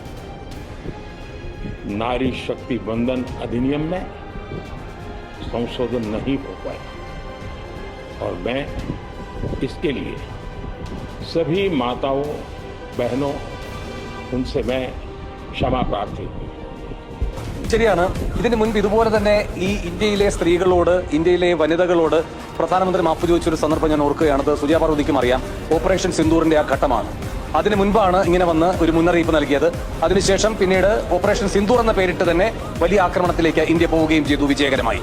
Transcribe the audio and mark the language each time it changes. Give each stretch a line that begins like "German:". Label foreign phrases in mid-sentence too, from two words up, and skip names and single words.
Hindi: नारी शक्ति बंधन अधिनियम में संशोधन नहीं हो पाया और मैं इसके लिए सभी माताओं, बहनों, उनसे मैं क्षमा प्रार्थी हूँ.
Malayalam: ശരിയാണ്. ഇതിന് മുൻപ് ഇതുപോലെ തന്നെ ഈ ഇന്ത്യയിലെ സ്ത്രീകളോട്, ഇന്ത്യയിലെ വനിതകളോട് പ്രധാനമന്ത്രി മാപ്പ് ചോദിച്ചൊരു സന്ദർഭം ഞാൻ ഓർക്കുകയാണത്. സുജാ പാർവതിക്കും അറിയാം. ഓപ്പറേഷൻ സിന്ദൂറിന്റെ ആ ഘട്ടമാണ്. അതിന് മുൻപാണ് ഇങ്ങനെ വന്ന് ഒരു മുന്നറിയിപ്പ് നൽകിയത്. അതിനുശേഷം പിന്നീട് ഓപ്പറേഷൻ സിന്ദൂർ എന്ന പേരിട്ട് തന്നെ വലിയ ആക്രമണത്തിലേക്ക് ഇന്ത്യ പോവുകയും ചെയ്തു വിജയകരമായി.